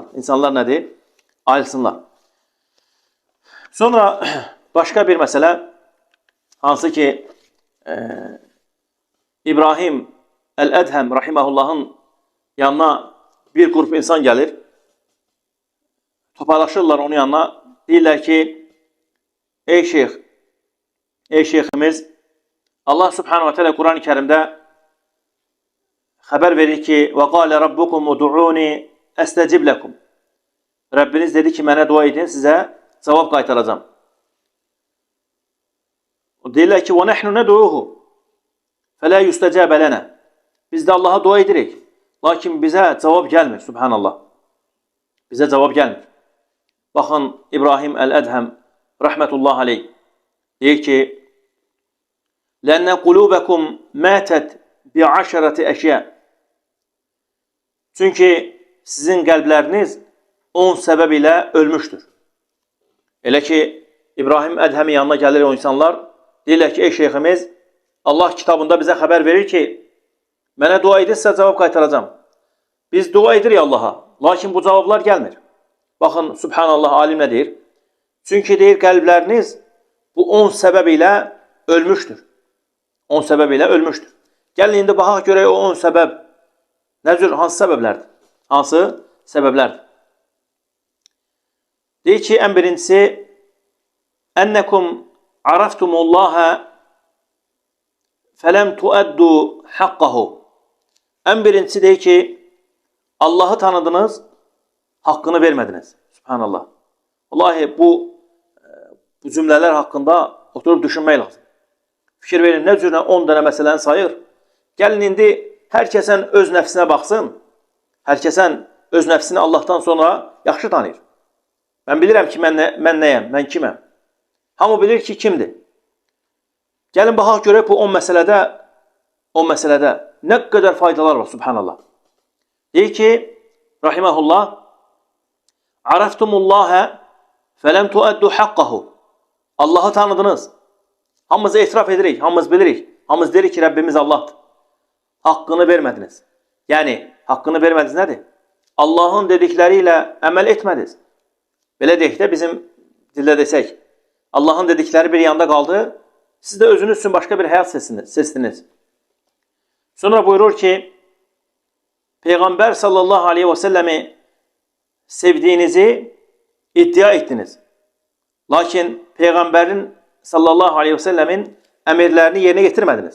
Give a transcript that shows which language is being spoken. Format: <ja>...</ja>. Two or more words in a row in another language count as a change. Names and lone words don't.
<az>İnsanlar nədir? Ayrılsınlar. Sonra başqa bir məsələ, hansı ki İbrahim Əl-Ədhəm rahiməhullahın yanına bir qrup insan gəlir, toparlaşırlar onun yanına, deyirlər ki, ey şeyx, ey şeyximiz, Allah</az> <ar>سبحانه وتعالى</ar> <tr>Kur'an-ı Kerim'de haber verir ki</tr> <ar>وَقَالَ رَبُّكُمْ اُدُعُونِ اَسْتَجِبْ لَكُمْ</ar> <tr>Rabbiniz dedi ki,</tr> <az>mənə dua edin, size cevap qaytaracağım. Deyirlər ki,</az> <ar>وَنَحْنُ نَدْعُوهُ فَلَا يُسْتَجَابَ لَنَا</ar> <az>Biz de Allah'a dua edirik.</az> <tr>Lakin bize cevap gelmir. Subhanallah. Bize cevap gelmir. Bakın İbrahim el-Edhem</tr> <ar>رحمة الله عليه</ar> <tr>deyir ki</tr> <ar>لَنَّ قُلُوبَكُمْ مَاتَتْ بِعَشَرَةِ اَشْيَا</ar> <tr>Çünkü sizin kalpleriniz 10 sebep ile ölmüştür.</tr> <az>Elə ki İbrahim Edhem'in yanına gelir o insanlar deyirlər ki ey şeyhimiz</az> <tr>Allah kitabında bize haber verir ki</tr> <az>mənə dua edin size cevap qaytaracağım. Biz dua edirik Allah'a.</az> <tr>Lakin bu cevaplar gelmir. Bakın Subhanallah alim ne deyir? Çünkü deyir kalpleriniz bu 10 sebep ile ölmüştür. 10 sebep ile ölmüştür.</tr> <az>Gəlin indi baxaq görək o 10 sebep hansı sebeplerdir? Hansı sebeplerdir?</az> <tr>Deyir ki en birincisi</tr> <ar>أنكم عرفتم الله فلم تؤدوا حقه</ar> <tr>En birincisi deyir ki Allah'ı tanıdınız, hakkını vermediniz. Subhanallah. Vallahi bu cümleler hakkında oturup düşünmək lazım.</tr> <az>Fikir verin, ne cürlə 10 dənə məsələni sayır. Gəlin indi herkesin öz nəfsinə baxsın. Herkesin öz nəfsini Allah'tan sonra yaxşı tanıyır. Ben bilirəm ki, mən nəyəm, mən kiməm. Hamı bilir ki, kimdir. Gəlin baxaq görək bu 10 məsələdə nə qədər faydalar var, subhanallah. Deyir ki, rahiməhullah,</az> <ar>عرفتم الله فلم تؤدوا حقه</ar> <az>Allah'ı tanıdınız. Hamımız etiraf edirik, hamımız bilirik. Hamımız derik ki,</az> <tr>Rabbimiz Allah'tır. Hakkını vermediniz. Yani hakkını vermediniz nedir?</tr> <az>Allah'ın dedikleriyle əməl etmediniz. Belə deyək də bizim dildə desək,</az> <tr>Allah'ın dedikleri bir yanda kaldı, siz de özünüz üçün başka bir hayat seçtiniz. Sonra buyurur ki, Peygamber</tr> <ar>صلى الله عليه وسلم</ar> <tr>sevdiğinizi iddia ettiniz. Lakin Peygamberin</tr> <ar>صلى الله عليه وسلم</ar> <tr>emirlerini yerine getirmediniz.</tr>